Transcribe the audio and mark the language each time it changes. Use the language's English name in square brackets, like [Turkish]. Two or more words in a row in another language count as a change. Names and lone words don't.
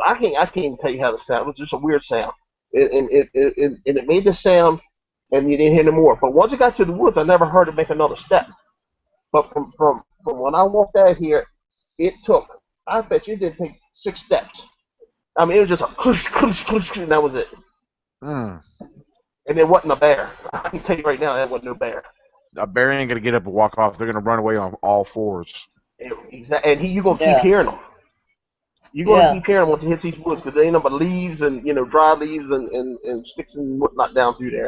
[English] I can't even tell you how to sound. It was just a weird sound. And it made the sound, and you didn't hear no more. But once it got to the woods, I never heard it make another step. But from when I walked out here, it took, I bet you it didn't take 6 steps. I mean, it was just a clush, clush, clush, and that was it. Mm. And it wasn't a bear. I can tell you right now, that wasn't no bear. A bear ain't gonna get up and walk off. They're gonna run away on all fours. And you're gonna keep hearing them. You're gonna keep hearing them once it hits these woods because there ain't no but leaves and dry leaves and sticks and whatnot down through there.